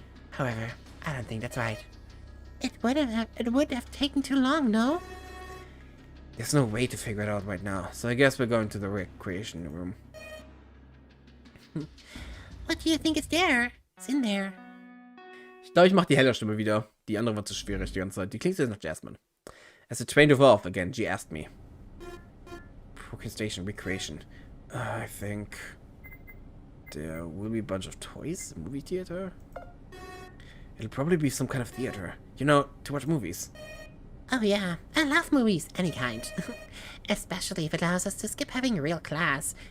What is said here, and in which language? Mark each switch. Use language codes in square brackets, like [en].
[en] However, I don't think that's right. It would have taken too long, no? There's no way to figure it out right now, so I guess we're going to the recreation room. What do you think is there? It's in there. [de] Ich glaube, ich mache die helle Stimme wieder. Die andere war zu schwierig die ganze Zeit. Die klingt jetzt nach Jasmine. [en] As the train drove off again, G asked me. Station recreation. I think there will be a bunch of toys, a movie theater. It'll probably be some kind of theater. You know, to watch movies. Oh yeah, I love movies, any kind. Especially if it allows us to skip having real class.